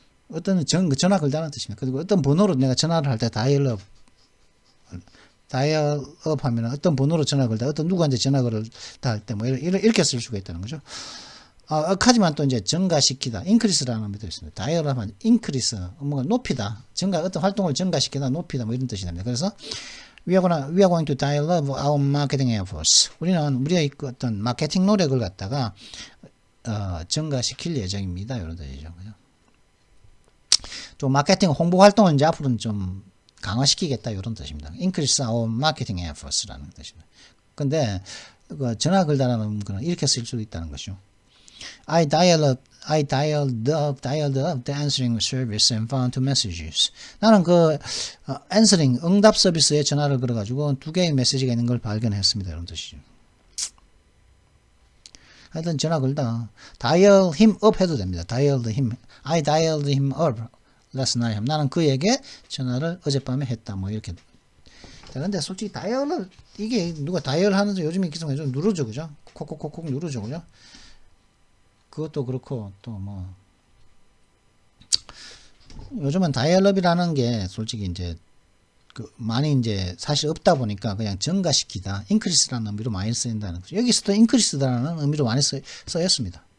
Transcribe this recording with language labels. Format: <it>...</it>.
<ko>어떤 전화 걸다는 뜻입니다. 그리고 어떤 번호로 내가 전화를 할 때 다이얼업 하면 어떤 번호로 전화 걸다 어떤 누구한테 전화 걸을 할 때 뭐 이렇게 쓸 수가 있다는 거죠. 하지만 또 이제 증가시키다, increase라는 의미도 있습니다. 다이얼하면 increase, 뭔가 높이다, 어떤 활동을 증가시키다, 높이다, 뭐 이런 뜻이 됩니다. 그래서</ko> <en>we are going to dial up our marketing efforts.</en> <ko>우리의 어떤 마케팅 노력을 갖다가 증가시킬 예정입니다. 이런 뜻이죠. 그죠? 좀 마케팅 홍보 활동을 이제 앞으로는 좀 강화시키겠다 이런 뜻입니다.</ko> <en>increase our marketing efforts</en> <ko>라는 뜻입니다. 근데 전화 걸다라는 거는 이렇게 쓸 수도 있다는 것이죠.</ko> <en>I dialed up the answering service and found 2 messages.</en> <ko>나는 answering 응답 서비스에 전화를 걸어가지고 2개의 메시지가 있는 걸 발견했습니다. 이런 뜻이죠. 하여튼 전화 걸다.</ko> <en>dial him up</en> <ko>해도 됩니다.</ko> <en>I dialed him up last night.</en> <ko>나는 그에게 전화를 어젯밤에 했다. 뭐 이렇게. 근데 솔직히 다이얼을 이게 누가 다이얼 하는지 요즘에 기성에 좀 누르죠, 그죠? 콕콕콕콕 누르죠, 그죠? 그것도 그렇고 또 뭐 요즘은 다이얼업이라는 게 솔직히 이제 많이 이제 사실 없다 보니까 그냥 증가시키다, 인크리스라는 의미로 많이 쓰인다는 거죠. 여기서도 인크리스라는 의미로 많이 쓰였습니다.</ko>